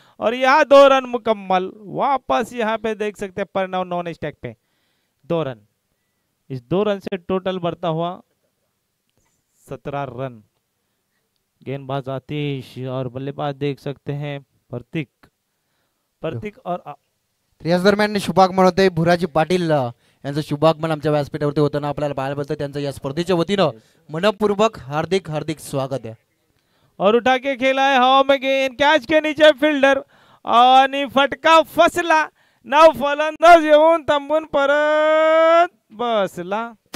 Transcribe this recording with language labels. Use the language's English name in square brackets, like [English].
[Hindi] और यहाँ 2 रन मुकम्मल। वापस यहाँ पे देख सकते हैं प्रणव नॉन स्टेक पे 2 रन। इस 2 रन से टोटल बढ़ता हुआ 17 रन। गेंदबाज आतिश और बल्लेबाज देख सकते हैं प्रतीक प्रतीक और [Marathi] याच दरम्यान शुभागमन होते भुराजी पाटील यांचं शुभागमन आमच्या व्यासपीठावरती होताना आपल्याला पाहायला मिळतं। त्यांचं या स्पर्धेच्या वतीनं मनपूर्वक हार्दिक हार्दिक स्वागत आहे। [Hindi] और उठा के खेला है हवा में गेंद, कैच के नीचे फील्डर [Marathi] आणि फटका फसला। नाव फलंदाज येऊन थांबून परत बसला।